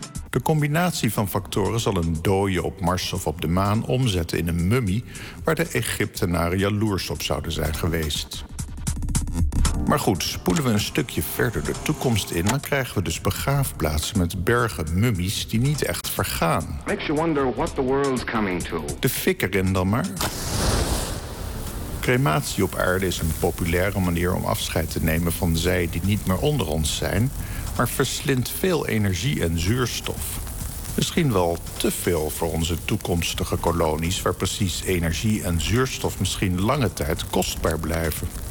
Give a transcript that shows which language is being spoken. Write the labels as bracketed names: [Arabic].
[Dutch] De combinatie van factoren zal een dooie op Mars of op de maan omzetten in een mummie waar de Egyptenaren jaloers op zouden zijn geweest. Maar goed, spoelen we een stukje verder de toekomst in, dan krijgen we dus begraafplaatsen met bergen mummies die niet echt vergaan. [English] Makes you wonder what the world's coming to. [Dutch] De fik erin dan maar. Crematie op aarde is een populaire manier om afscheid te nemen van zij die niet meer onder ons zijn, maar verslindt veel energie en zuurstof. Misschien wel te veel voor onze toekomstige kolonies, waar precies energie en zuurstof misschien lange tijd kostbaar blijven.